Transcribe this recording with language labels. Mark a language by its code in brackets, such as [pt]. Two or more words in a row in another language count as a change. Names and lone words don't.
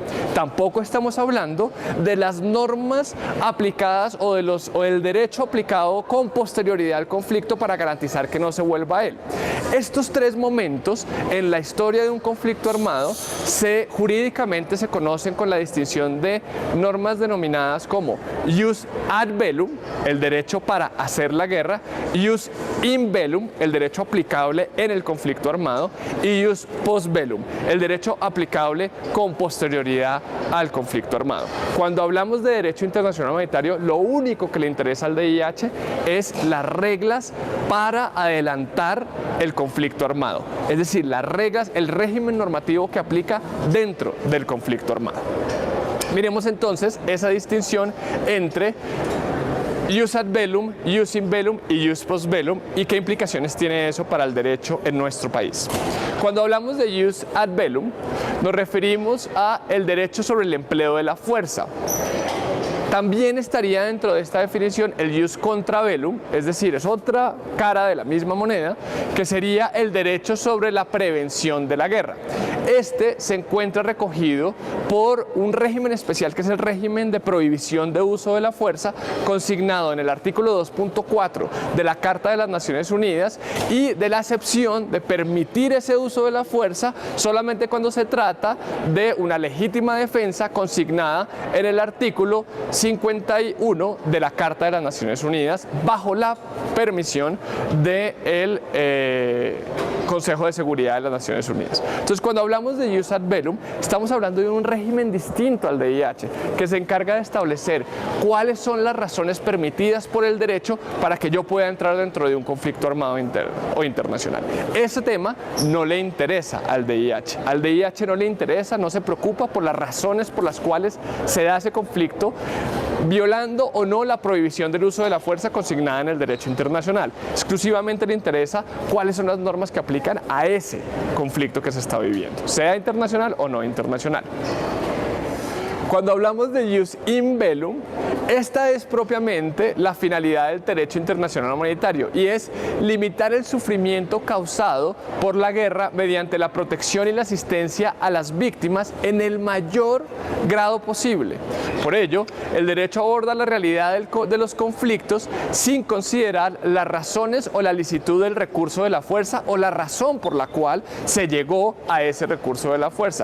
[es] Tampoco estamos hablando de las normas aplicadas o del derecho aplicado con posterioridad al conflicto para garantizar que no se vuelva a él. Estos tres momentos en la historia de un conflicto armado jurídicamente se conocen con la distinción de normas denominadas como [la] ius ad bellum, [es] el derecho para hacer la guerra, [la] ius in bellum, [es] el derecho aplicable en el conflicto armado, y [la] ius post bellum, [es] el derecho aplicable con posterioridad al conflicto armado. Cuando hablamos de derecho internacional humanitario, lo único que le interesa al DIH es las reglas para adelantar el conflicto armado, es decir, las reglas, el régimen normativo que aplica dentro del conflicto armado. Miremos entonces esa distinción entre [la] ius ad bellum, ius in bellum [es] y [la] ius post bellum, [es] y qué implicaciones tiene eso para el derecho en nuestro país. Cuando hablamos de [la] ius ad bellum, [es] nos referimos a el derecho sobre el empleo de la fuerza. También estaría dentro de esta definición el [la] jus contra bellum, [es] es decir, es otra cara de la misma moneda, que sería el derecho sobre la prevención de la guerra. Este se encuentra recogido por un régimen especial que es el régimen de prohibición de uso de la fuerza, consignado en el artículo 2.4 de la Carta de las Naciones Unidas, y de la acepción de permitir ese uso de la fuerza solamente cuando se trata de una legítima defensa consignada en el artículo 51 de la Carta de las Naciones Unidas, bajo la permisión del Consejo de Seguridad de las Naciones Unidas. Entonces, cuando hablamos de [la] jus ad bellum, [es] estamos hablando de un régimen distinto al DIH, que se encarga de establecer cuáles son las razones permitidas por el derecho para que yo pueda entrar dentro de un conflicto armado interno o internacional. Ese tema no le interesa al DIH. Al DIH no le interesa, no se preocupa por las razones por las cuales se da ese conflicto, violando o no la prohibición del uso de la fuerza consignada en el derecho internacional. Exclusivamente le interesa cuáles son las normas que aplican a ese conflicto que se está viviendo, sea internacional o no internacional. Cuando hablamos de [la] jus in bellum, [es] esta es propiamente la finalidad del derecho internacional humanitario, y es limitar el sufrimiento causado por la guerra mediante la protección y la asistencia a las víctimas en el mayor grado posible. Por ello, el derecho aborda la realidad de los conflictos sin considerar las razones o la licitud del recurso de la fuerza o la razón por la cual se llegó a ese recurso de la fuerza.